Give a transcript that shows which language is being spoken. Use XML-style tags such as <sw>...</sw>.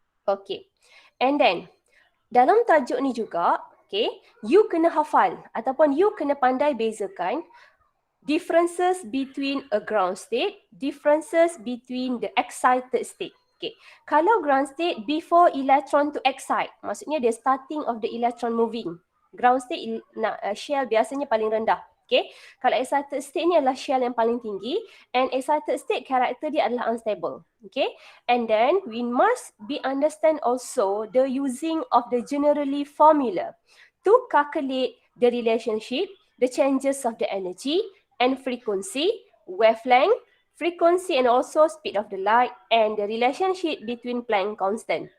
<en>Okay, and then</en> <ms>dalam tajuk ni juga,</ms> <en>okay, you</en> <ms>kena hafal ataupun</ms> <en>you</en> <ms>kena pandai bezakan</ms> <en>differences between a ground state, differences between the excited state. Okay, kalau ground state before electron to excite,</en> <ms>maksudnya</ms> <en>the starting of the electron moving.</en> <ms>Ground state shell biasanya paling rendah. Okay, kalau excited state ni adalah shell yang paling tinggi,</ms> <en>and excited state</en> <ms>karakter dia adalah unstable.</ms> <en>Okay, and then we must be understand also the using of the generally formula to calculate the relationship, the changes of the energy and frequency, wavelength, frequency and also speed of the light, and the relationship between Planck constant.</en>